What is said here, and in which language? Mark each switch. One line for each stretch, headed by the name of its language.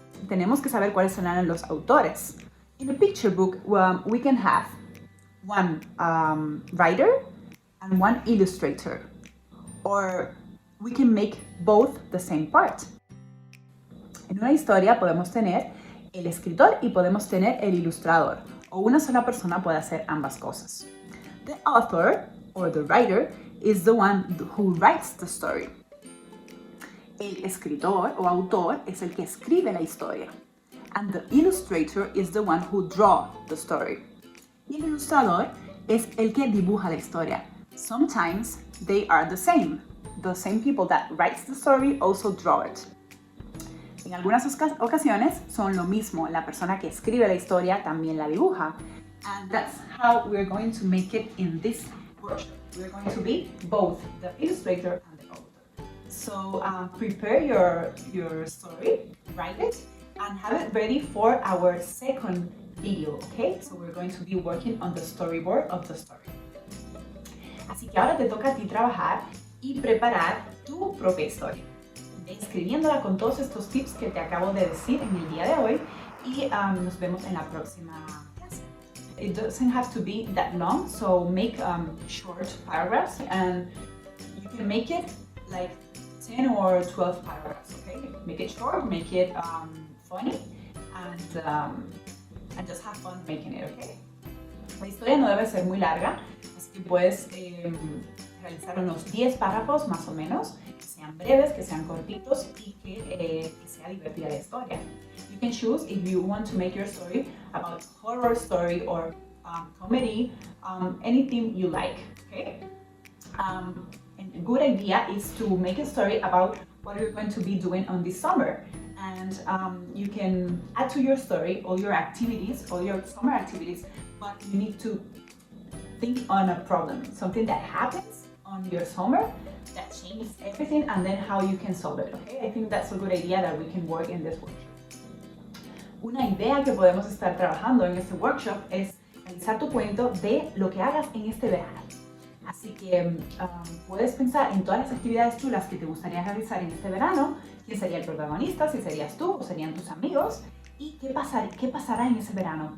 Spanish: Tenemos que saber cuáles serán los autores.
English: In a picture book, we can have one writer and one illustrator, or we can make both the same part.
Spanish: En una historia podemos tener el escritor y podemos tener el ilustrador, o una sola persona puede hacer ambas cosas.
English: The author, or the writer, is the one who writes the story.
Spanish: El escritor o autor es el que escribe la historia.
English: And the illustrator is the one who draws the story.
Spanish: Y el ilustrador es el que dibuja la historia.
English: Sometimes they are the same. The same people that writes the story also draw it.
Spanish: En algunas ocasiones son lo mismo, la persona que escribe la historia también la dibuja.
English: And that's how we're going to make it in this workshop. We're going to be both the illustrator and the author. So prepare your story, write it, and have it ready for our second video, okay? So we're going to be working on the storyboard of the story.
Spanish: Así que ahora te toca a ti trabajar y preparar tu propia historia, escribiéndola con todos estos tips que te acabo de decir en el día de hoy y nos vemos en la próxima clase.
English: It doesn't have to be that long, so make short paragraphs and you can make it like 10 or 12 paragraphs, okay? Make it short, make it funny and just have fun making it, okay?
Spanish: La historia no debe ser muy larga, así que puedes realizar unos 10 párrafos más o menos, que sean breves, que sean cortitos y que sea divertida la historia.
English: You can choose if you want to make your story about horror story or comedy, anything you like, okay? And a good idea is to make a story about what you're going to be doing on this summer. And you can add to your story all your activities, all your summer activities, but you need to think on a problem, something that happens on your summer that changes everything, and then how you can solve it, okay? I think that's a good idea that we can work in this workshop.
Spanish: Una idea que podemos estar trabajando en este workshop es realizar tu cuento de lo que hagas en este verano. Así que puedes pensar en todas las actividades chulas que te gustaría realizar en este verano, quién sería el protagonista, si serías tú o serían tus amigos, y qué pasará en ese verano.